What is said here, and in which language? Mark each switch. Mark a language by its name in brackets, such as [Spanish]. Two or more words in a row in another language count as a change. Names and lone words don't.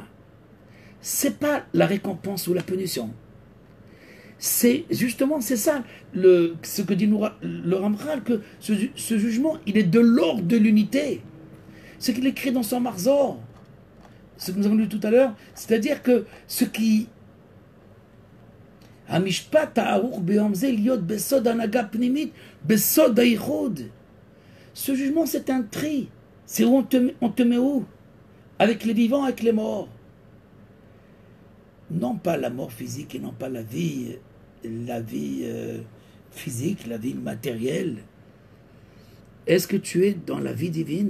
[French] Ce n'est pas la récompense ou la punition. C'est justement, c'est ça, ce que dit le Ramchal, que ce jugement, il est de l'ordre de l'unité. Ce qu'il écrit dans son Marzor, ce que nous avons lu tout à l'heure, c'est-à-dire que ce qui... [Hebrew] המשפט הערוך ביום זה להיות בסוד הנהגה פנימית בסוד היחוד. [French] Ce jugement, c'est un tri. C'est où on te met où? Avec les vivants, avec les morts. Non pas la mort physique et non pas la vie physique, la vie matérielle. Est-ce que tu es dans la vie divine?